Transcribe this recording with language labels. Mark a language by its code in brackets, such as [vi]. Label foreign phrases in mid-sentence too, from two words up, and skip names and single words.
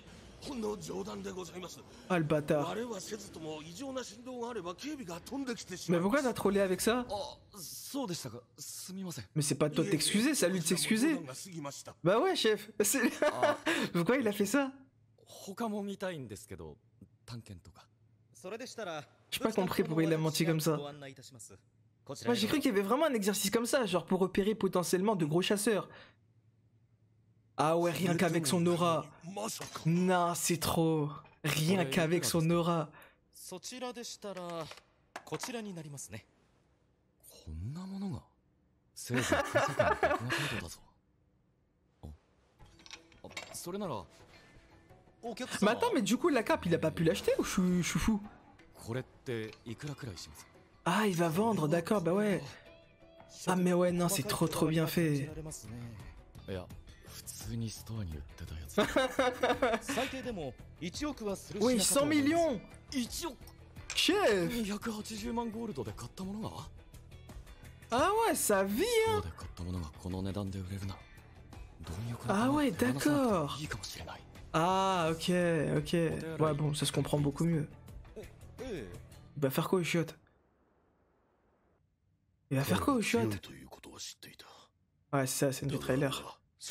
[fr] Ah, le bâtard. Mais pourquoi t'as trollé avec ça? Mais c'est pas toi de t'excuser, c'est à lui de s'excuser. Bah ouais, chef. Pourquoi il a fait ça? [ja] 他も見たいんですけど、探検とか。 [fr] J'ai pas compris pourquoi il a menti comme ça. Moi j'ai cru qu'il y avait vraiment un exercice comme ça, genre pour repérer potentiellement de gros chasseurs. Ah ouais, rien qu'avec son aura. Non, c'est trop. Rien qu'avec son aura. [ja] そちらでしたらこちらになりますね。こんなものが。せいぜい空間のカードだぞ。それなら。 [fr] Mais attends, mais du coup la cape il a pas pu l'acheter ou je suis fou? [ja] これっていくらくらいします？ [fr] Ah, il va vendre, d'accord, bah ouais. Ah mais ouais, non, c'est trop bien fait. [ja] いや、普通にストアに売ってたやつ。最低でも1億はするしなかった。 [fr] Oui, 100 millions. 1億 Chef. [ja] 280 万ゴールドで買ったものが [fr] Ah ouais, ça vit, hein. [ja] で買ったものがこの値段で売れるな。 [fr] Ah ouais, d'accord. Ah, ok, ok. Ouais, bon, ça se comprend beaucoup mieux. Il va faire quoi au shot? Il va faire quoi au shot? Ouais, c'est ça, c'est une des trailers.